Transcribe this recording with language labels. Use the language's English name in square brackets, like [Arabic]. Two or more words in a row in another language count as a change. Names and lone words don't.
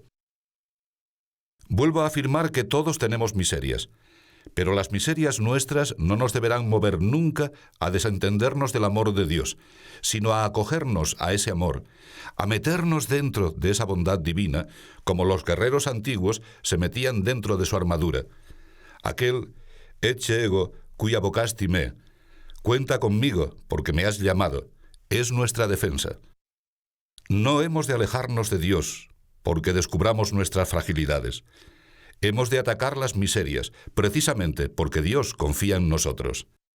[Spanish] Vuelvo a afirmar que todos tenemos miserias, pero las miserias nuestras no nos deberán mover nunca a desentendernos del amor de Dios, sino a acogernos a ese amor, a meternos dentro de esa bondad divina, como los guerreros antiguos se metían dentro de su armadura. Aquel [Latin] «Ecce ego cuia vocasti me», [Spanish] cuenta conmigo porque me has llamado, es nuestra defensa. No hemos de alejarnos de Dios porque descubramos nuestras fragilidades. Hemos de atacar las miserias, precisamente porque Dios confía en nosotros.